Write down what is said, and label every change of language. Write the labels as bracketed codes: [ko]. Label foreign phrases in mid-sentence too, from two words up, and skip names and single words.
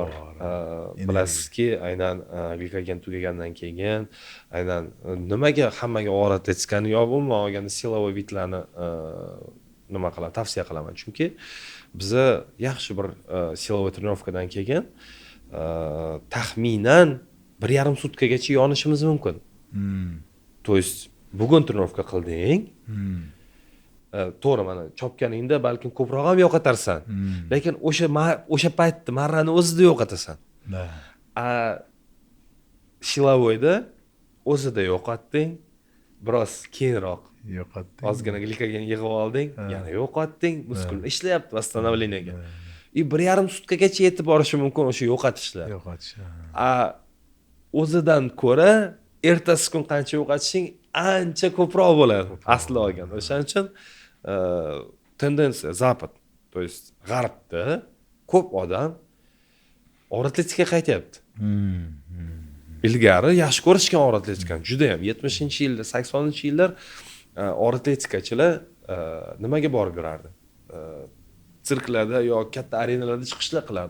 [uz] Bilasizki, aynan glikogen tugagandan keyin aynan nimaga hammaga og'ir atletikani yo umuman olganda silovoy bitlarni nima qilaman, tavsiya qilaman. Chunki biza yaxshi bir silovoy trenirovkadan keyin taxminan 1,5 sutkagacha yonishimiz mumkin. [ru] То есть [uz] bugun trenirovka qilding. To'g'ri, mana chopganingda balkim ko'proq ham yo'qotarsan. Lekin o'sha paytda marrani o'zida yo'qotasan. Silovoyda o'zida yo'qotding, biroz keyinroq yo'qotding. ozgina glikogen yig'ib olding, yana yo'qotding, muskul ishlayapti восстановлениyaga. 1,5 sutkagacha yetib borishi mumkin o'sha yo'qotishlar. Yo'qotish. O'zidan ko'ra ertasi kun qancha yo'qotishing ancha ko'proq bo'ladi asli olganda. O'shaning uchun tendensiya Zapad, [ru] то есть [uz] g'arbda ko'p odam og'ir atletikaga qaytyapti. Ilgari yaxshi ko'rishgan og'ir atletikani, juda ham 70-yillar, 80-yillar og'ir atletikachilar nimaga borib yurardi? Sirklarda yo katta arenalarda chiqishlar qilardi.